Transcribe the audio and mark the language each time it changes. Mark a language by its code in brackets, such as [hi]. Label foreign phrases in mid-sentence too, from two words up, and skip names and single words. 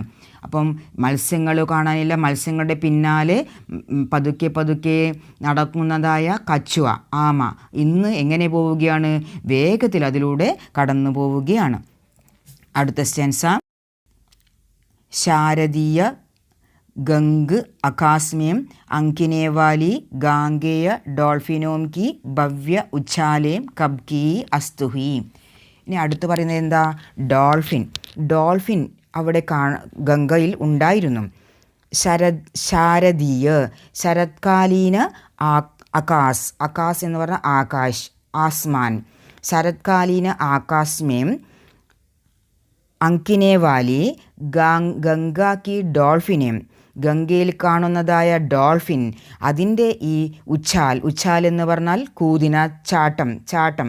[ml] അപ്പം മത്സ്യങ്ങൾ കാണാനില്ല. മത്സ്യങ്ങളുടെ പിന്നാലെ പതുക്കെ നടക്കുന്നതായ കച്ചുവ, ആമ ഇന്ന് എങ്ങനെ പോവുകയാണ്? വേഗത്തിൽ അതിലൂടെ കടന്നു പോവുകയാണ്. അടുത്ത സ്റ്റാൻസ. [hi] ശാരദീയ गंग आकाश में अंकिने वाली गांगेय डॉल्फिनों की भव्य उछालें कब की अस्तु हुई. [ml] ഇനി അടുത്ത് പറയുന്നത് എന്താ? ഡോൾഫിൻ അവിടെ ഗംഗയിൽ ഉണ്ടായിരുന്നു. ശാരദീയ, ശരത്കാലീന ആകാശ് എന്ന് പറഞ്ഞാൽ ആകാശ്, ആസ്മാൻ. [hi] शरत्कालीन आकाश में अंकिने वाली गंगा की डॉल्फ़िनें, [ml] ഗംഗയിൽ കാണുന്നതായ ഡോൾഫിൻ, അതിൻ്റെ ഈ ഉച്ചാൽ എന്ന് പറഞ്ഞാൽ കൂതിന, ചാട്ടം.